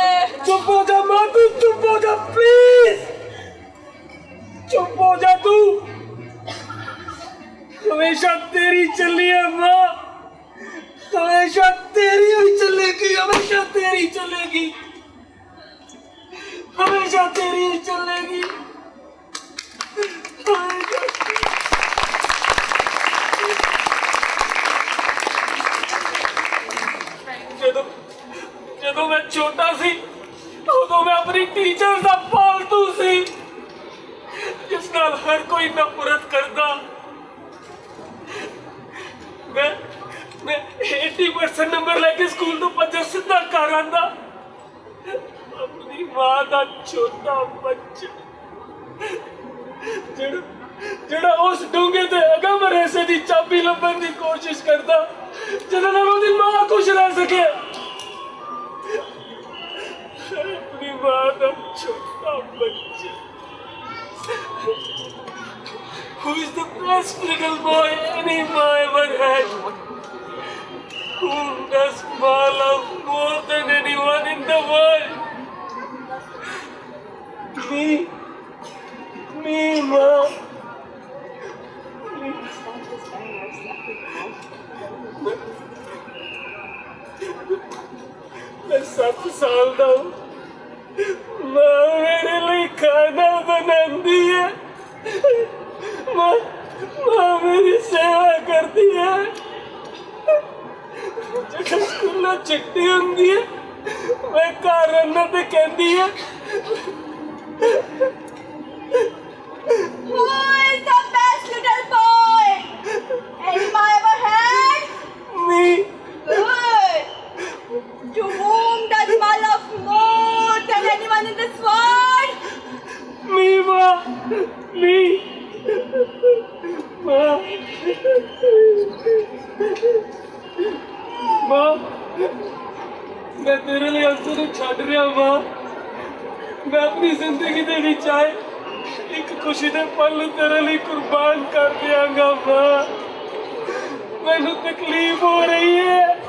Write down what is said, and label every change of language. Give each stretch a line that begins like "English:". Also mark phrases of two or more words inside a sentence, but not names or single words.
Hindi: चुप हो जा माँ तू चुप हो जा प्लीज चुप हो जा तू हमेशा तेरी चली है माँ हमेशा तेरी ही चलेगी हमेशा तेरी चलेगी हमेशा तेरी ही चलेगी
Punjabi: ਜਦੋਂ ਜਦੋਂ ਮੈਂ ਛੋਟਾ ਸੀ ਉਦੋਂ ਮੈਂ ਆਪਣੀ ਟੀਚਰ ਦਾ ਪਾਲਤੂ ਸੀ ਜਿਸ ਨਾਲ ਹਰ ਕੋਈ ਨਫ਼ਰਤ ਕਰਦਾ ਮੈਂ 80% ਨੰਬਰ ਲੈਕੇ ਸਕੂਲ ਤੋਂ ਭੱਜਾ ਸਿੱਧਾ ਘਰ ਆਉਂਦਾ ਆਪਣੀ ਮਾਂ ਦਾ ਛੋਟਾ ਬੱਚਾ ਜਿਹੜਾ ਉਸ ਡੂੰਘੇ ਤੇ ਅਗਮ ਰਹੱਸ ਦੀ ਚਾਬੀ ਲੱਭਣ ਦੀ ਕੋਸ਼ਿਸ਼ ਕਰਦਾ ਜਿਹਦੇ ਨਾਲ ਉਹਦੀ ਮਾਂ ਖੁਸ਼ ਰਹਿ ਸਕੇ ਆਪਣੀ ਮਾਂ ਦਾ ਛੋਟਾ ਬੱਚਾ
English: Who is the best little boy any ma ever had? Whom does ma love more than anyone in the world? Me, ma.
Hindi: मैं 7 साल दा हूँ माँ मेरे लिए खाना बनाती है माँ मेरी सेवा करती है जब स्कूल छुट्टी होती है मैं घर रहना तो कहती है
English: Who is the best little boy anyone ever had? Me. Good. To whom does ma love more than anyone in this world? Me, ma. Me. Ma.
Punjabi: ਮਾਂ ਮੈਂ ਤੇਰੇ ਲਈ ਅੰਸੂ ਨਹੀਂ ਛੱਡ ਰਿਹਾ ਮਾਂ ਮੈਂ ਆਪਣੀ ਜ਼ਿੰਦਗੀ ਦੇ ਵਿਚ ਆਏ ਇਕ ਖੁਸ਼ੀ ਦੇ ਪਲ ਤੇਰੇ ਲਈ ਕੁਰਬਾਨ ਕਰ ਦਿਆਂਗਾ ਮਾਂ ਮੈਨੂੰ ਤਕਲੀਫ਼ ਹੋ ਰਹੀ ਹੈ